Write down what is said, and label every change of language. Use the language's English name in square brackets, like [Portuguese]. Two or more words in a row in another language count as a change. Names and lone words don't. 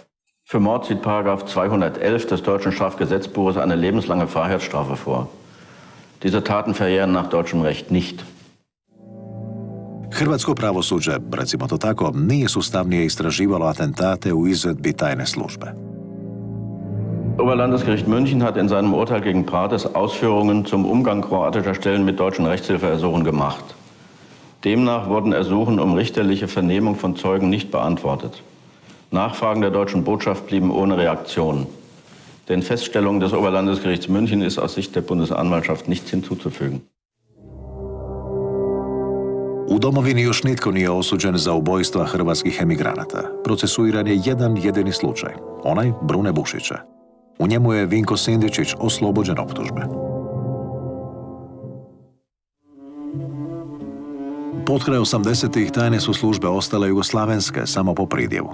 [German] Für Mord sieht Paragraph 211 des deutschen Strafgesetzbuches eine lebenslange Freiheitsstrafe vor. Diese Taten verjähren nach deutschem Recht nicht. [Croatian] Hrvatsko pravosuđe, recimo to tako, nije sustavnije istraživalo atentate u izvedbi tajne službe. [German] Oberlandesgericht München hat in seinem Urteil gegen Prates Ausführungen zum Umgang kroatischer Stellen mit deutschen Rechtshilfeersuchen gemacht. Demnach wurden Ersuchen um richterliche Vernehmung von Zeugen nicht beantwortet. Nachfragen der deutschen Botschaft blieben ohne Reaktion. Den Feststellungen des Oberlandesgerichts München ist aus Sicht der Bundesanwaltschaft nichts hinzuzufügen. [Croatian] U domovini još nitko nije osuđen za ubojstva hrvatskih emigranata. Procesuiran je jedan jedini slučaj, onaj Brune Bušića. U njemu je Vinko Sindičić oslobođen optužbe. Potkraj 80-ih tajne su službe ostale jugoslavenske samo po pridjevu.